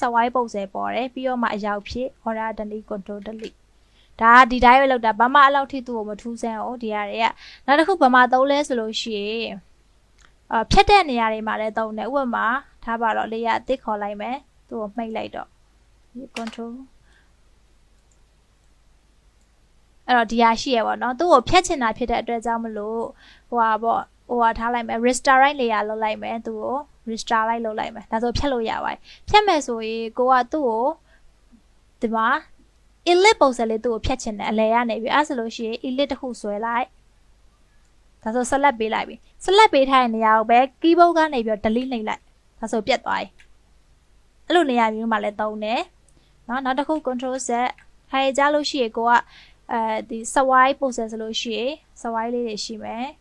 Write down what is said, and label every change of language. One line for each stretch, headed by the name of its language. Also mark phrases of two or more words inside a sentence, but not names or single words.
Burmese: ဝိုင်းပုံစံပေါ်တယ်ပြီးတော့မှအရောက်ဖြစ်
English: order delete control delete
Burmese: ဒါဒီတိုင်းပဲလောက်တာဘာမှအလောက်ထိသူ့ကိုမထူးဆန်းအောင်ဒီဟာတွေကနောက်တစ်ခုဘာမှသုံးလဲဆိုလို့ရှိရင်ဖြတ်တဲ့နေရာတွေမှာလည်းသုံးတယ်ဥပမာထားပါတော့လေးရအစ်ခေါ်လိုက်မယ်သူ့ကိုမှိတ်လိုက်တော့ control အဲ့တော့ဒီဟာရှိရပါတော့သူ့ကိုဖြတ်ချင်တာဖြစ်တဲ့အတွက်ကြောင့်မလို့ဟိုဟာထားလိုက်မယ်
English: restore right layer
Burmese: လုပ်လိုက်မယ်သူ့ကို
English: restore right
Burmese: လုပ်လိုက်မယ်ဒါဆိုဖြတ်လို့ရပါတယ်ဖြတ်မယ်ဆိုရင်ကိုကသူ့ကိုဒီမှာ elite ပုံစံလေးသူ့ကိုဖြတ်ချင်တယ်အလဲရနေပြီအဲ့ဆိုလို့ရှိရင် elite တစ်ခုဆွဲလိုက်ဒါဆို select ပေးလိုက်ပြီ select ပေးထားတဲ့နေရာကိုပဲ keyboard ကနေပြီး delete နှိပ်လိုက်ဒါဆိုပြတ်သွားပြီအဲ့လိုနေရာမျိုးမှာလည်းသုံးတယ်နော်နောက်တစ်ခု
English: control z
Burmese: ထိုင်ကြလို့ရှိရင်ကိုကဒီစဝိုင်းပုံစံဆိုလို့ရှိရင်စဝိုင်းလေးတွေရှိမယ်